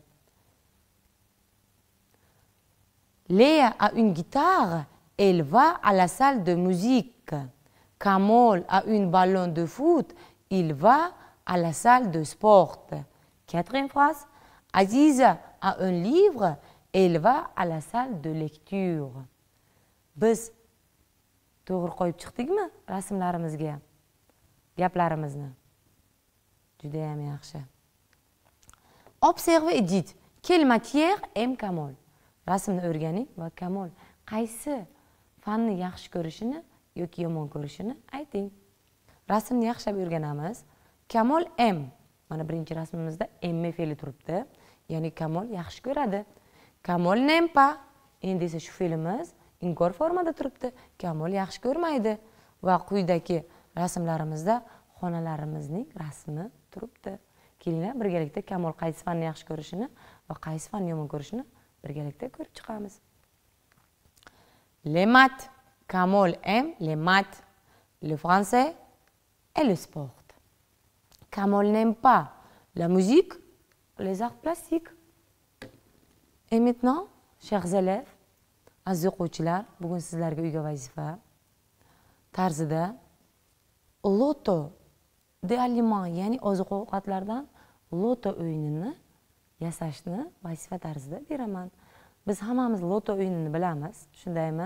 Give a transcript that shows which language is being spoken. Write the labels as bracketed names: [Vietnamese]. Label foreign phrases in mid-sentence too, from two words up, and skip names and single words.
[French] Léa a une guitare, elle va à la salle de musique. Kamol a un ballon de foot, il va à la salle de sport. Quatrième phrase, Aziza a un livre, elle va à la salle de lecture. [Uzbek] Biz to'g'ri qo'yib chiqdikmi rasmlarimizga? Gaplarimizni. Juda ham yaxshi. [French] Observez et dites quelle matière aime Kamol? [Uzbek] Rasmni o'rganing va Kamol qaysi fanni yaxshi ko'rishini yoki yomon ko'rishini ayting. Rasmni yaxshilab o'rganamiz. [French] Kamol aime. [Uzbek] Mana birinchi rasmimizda aime fe'li turibdi. Ya'ni Kamol yaxshi ko'radi. [French] Kamol n'aime pas. [Uzbek] Endi esa shu fe'limiz inkor formada turibdi. Kamol yaxshi ko'rmaydi. Va quyidagi rasmlarimizda xonalarimizning rasmi turibdi. Kelinglar birgalikda Kamol qaysi fanni yaxshi ko'rishini va qaysi fanni yomon ko'rishini birgalikda ko'rib chiqamiz. [French] Les maths. Kamol aime les maths, le français et le sport. Kamol n'aime pas la musique, les arts plastiques. Et maintenant, chers élèves, [Uzbek] aziz o'quvchilar, bugun sizlarga uyga vazifa tarzida [French] loto de aliment, [Uzbek] ya'ni oziq-ovqatlardan loto o'yinini yasashni vazifa tarzida beraman. Biz hammamiz loto o'yinini bilamiz, shundaymi?